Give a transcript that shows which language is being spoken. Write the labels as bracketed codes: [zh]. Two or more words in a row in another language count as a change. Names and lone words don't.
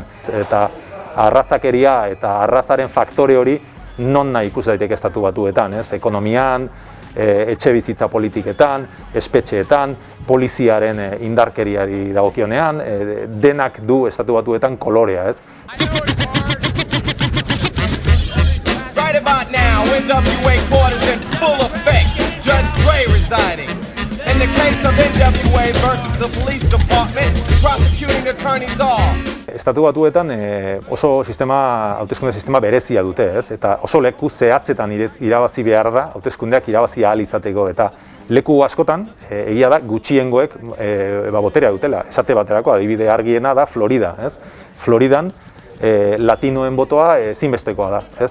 [eu] Eta arrazakeria eta arrazaren faktore hori non nahi ikus daiteke Estatu Batuetan, ez? Ekonomian, etxe bizitza politiketan, espetxeetan, poliziaren indarkeriari dagokionean, denak du Estatu Batuetan kolorea, ez? [en] Right about now, NWA court is in full effect. Judge Dre resigning. In the case of NWA versus the police department, prosecuting attorneys are. [eu] Estatu Batuetan oso hauteskunde sistema berezia dute, ez? Eta oso leku zehatzetan irabazi behar da, hauteskundeak irabazi ahal izateko, eta leku askotan egia da gutxiengoek boterea dutela. Esate baterako adibide argiena da Florida, ez? Floridan latinoen botoa ezinbestekoa da, ez?